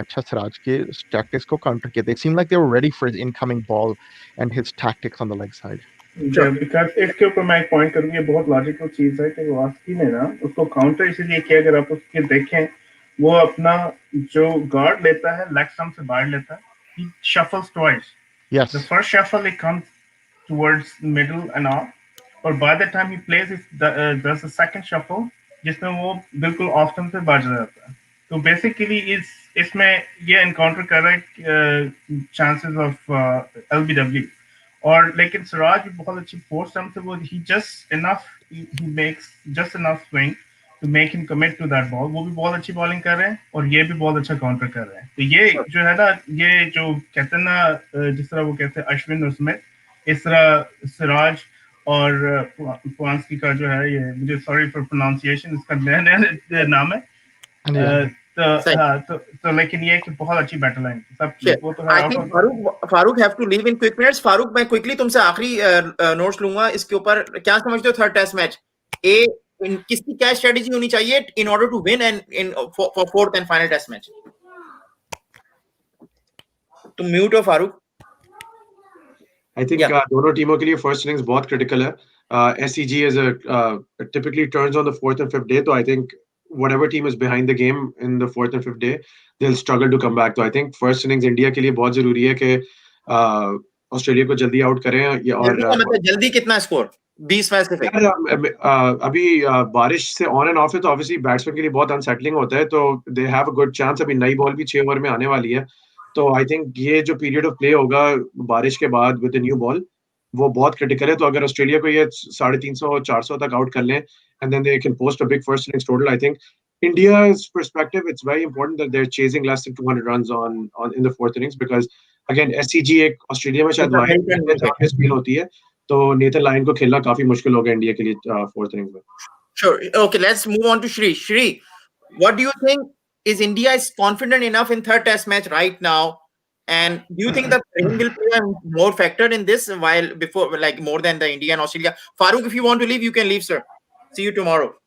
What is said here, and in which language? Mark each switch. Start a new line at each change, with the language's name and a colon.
Hindi: अच्छा, सिराज के टैक्टिक्स को काउंटर किया।
English: They seem like they were ready for his incoming ball and his tactics on the leg side.
Hindi: Because इसके ऊपर मैं एक पॉइंट करूंगी, ये बहुत लॉजिकल चीज है कि वास्की ने ना उसको काउंटर इसलिए किया। अगर आप उसके देखें, वो अपना जो गार्ड लेता है लेग स्टंप से बाहर लेता है,
English: he shuffles twice. Yes. The first shuffle it comes towards middle and off, और by the time he plays does the second shuffle
Hindi: जिसमें वो बिल्कुल ऑफ स्टंप से बाहर जाता है। तो बेसिकली इसमें ये एनकाउंटर कर रहा है चांसेस ऑफ LBW। और लेकिन सिराज भी बहुत अच्छी फोर्थ स्टंप से वो
English: he makes just enough swing to make him commit to that ball।
Hindi: वो भी बहुत अच्छी बॉलिंग कर रहे हैं और ये भी बहुत अच्छा काउंटर कर रहे हैं। तो ये जो है ना, ये जो कहते हैं ना, जिस तरह वो कहते हैं अश्विन और स्मिथ, इस तरह सिराज और पुआंस्की का जो है, ये मुझे
English: sorry for pronunciation,
Hindi: इसका नया नाम है। तो लेकिन ये कि बहुत अच्छी बैटल लाइन सब वो तो
English: I think Farooq have to leave in quick minutes.
Hindi: Farooq, मैं क्विकली तुमसे आखिरी नोट्स लूंगा इसके ऊपर। क्या समझते हो थर्ड टेस्ट मैच? किसकी क्या स्ट्रेटजी होनी चाहिए
English: In order to win and in for fourth and final test match?
Hindi: तुम म्यूट हो फारूक।
English: I think
Hindi: दोनों टीमों के लिए फर्स्ट इनिंग्स बहुत क्रिटिकल है।
English: SCG is typically turns on the fourth and fifth day, so I think whatever team is behind the game in the fourth and fifth day, they'll struggle to come back. So I think first innings
Hindi: India के लिए बहुत जरूरी है कि Australia को जल्दी out करें। और मतलब जल्दी कितना स्कोर? 20 में से अभी बारिश से ऑन एंड ऑफ है, तो ऑब्वियसली बैट्समैन के लिए बहुत अनसेटलिंग होता है, तो
English: They have a good chance.
Hindi: अभी नई बॉल भी 6 ओवर में आने वाली है, तो आई थिंक ये जो पीरियड ऑफ प्ले होगा बारिश के बाद विद न्यू बॉल, वो बहुत क्रिटिकल है। तो अगर ऑस्ट्रेलिया को ये 350-400 तक आउट कर लें
English: and then they can post a big first innings total, I think India's perspective, it's very important that they're chasing less than 200 runs on in the fourth innings, because again
Hindi: SCG एक Australia में शायद wide spin होती है, तो Nathan Lyon को खेलना काफी मुश्किल होगा इंडिया के लिए फोर्थ इनिंग्स में.
English: Sure. Okay, let's move on to Shri. Shri, what do you think? Is India is confident enough in third test match right now? And do you think that rain will play a more factor in this while before, like more than the India and Australia? Farooq, if you want to leave, you can leave, sir. See you tomorrow.